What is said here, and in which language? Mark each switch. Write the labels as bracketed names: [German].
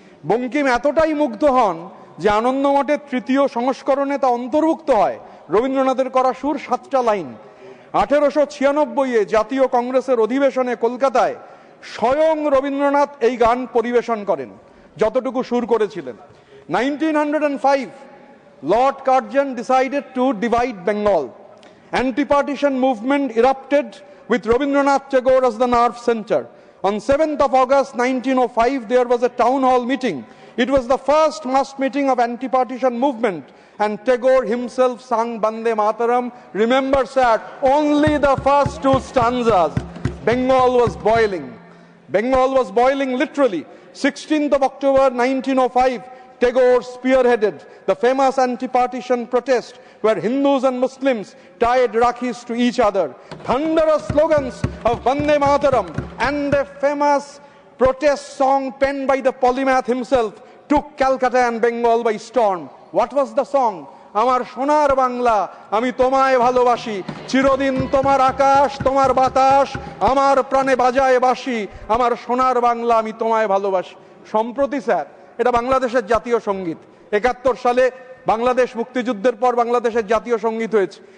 [Bangla] বঙ্কিম এতটাই মুগ্ধ হন যে আনন্দমঠের 3য় সংস্করণে তা অন্তর্ভুক্ত হয়, রবীন্দ্রনাথের করা সুর 7টা লাইন। 1896-এ জাতীয় কংগ্রেসের অধিবেশনে কলকাতায় স্বয়ং রবীন্দ্রনাথ এই গান পরিবেশন করেন, যতটুকু সুর করেছিলেন। [English] 1905 Lord Curzon decided to divide Bengal. Anti-partition movement erupted with Rabindranath Tagore as the nerve center. On 7th of August 1905 there was a town hall meeting. It was the first mass meeting of anti-partition movement, and Tagore himself sang Bande Mataram. Remember sir, only the first 2 stanzas. Bengal was boiling. Bengal was boiling literally. 16th of October 1905 Tagore spearheaded the famous anti-partition protest where Hindus and Muslims tied Rakhis to each other. Thunderous slogans of Bande Mataram and a famous protest song penned by the polymath himself took Calcutta and Bengal by storm. What was the song? [Bangla] আমার সোনার বাংলা আমি তোমায় ভালোবাসি, চিরদিন তোমার আকাশ তোমার বাতাস আমার প্রাণে বাজায় বাঁশি, আমার সোনার বাংলা আমি তোমায় ভালোবাসি। সম্প্রতি স্যার এটা বাংলাদেশের জাতীয় সঙ্গীত। 71 সালে বাংলাদেশ মুক্তিযুদ্ধের পর বাংলাদেশের জাতীয় সঙ্গীত হয়েছে।